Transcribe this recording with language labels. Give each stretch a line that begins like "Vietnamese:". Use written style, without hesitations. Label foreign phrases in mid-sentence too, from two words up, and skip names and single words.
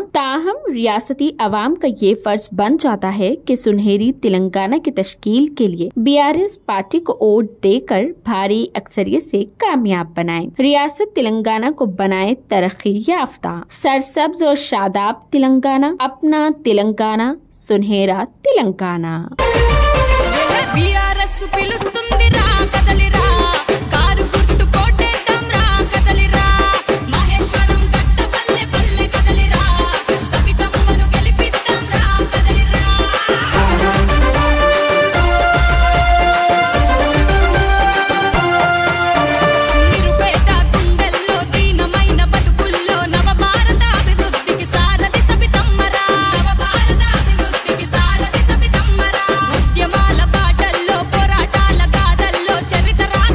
Urdu: تاہم ریاستی عوام کا یہ فرض بن جاتا ہے کہ سنہری تلنگانہ کی تشکیل کے لیے بی آر ایس پارٹی کو ووٹ دے کر بھاری اکثریت سے کامیاب بنائیں. ریاست تلنگانہ کو بنائے ترقی یافتہ سرسبز اور شاداب تلنگانہ، اپنا تلنگانہ، سنہرا تلنگانہ.
Telugu: బీఆర్ఎస్ పిలుస్తుంది రా కదలిరా కారు గుర్తు కొట్టేద్దాం రా కదలిరా మహేశ్వరం గట్టు పల్లె పల్లె కదలిరా सबितమ్మను గెలిపిద్దాం రా కదలిరా నిరుపేద గుండెల్లో దీనమైన బతుకుల్లో నవ భారత అభివృద్ధికి సారథి సబితమ్మరా నవ భారత అభివృద్ధికి సారథి సబితమ్మరా ఉద్యమాల బాటల్లో పోరాటాల గాథల్లో చరిత్ర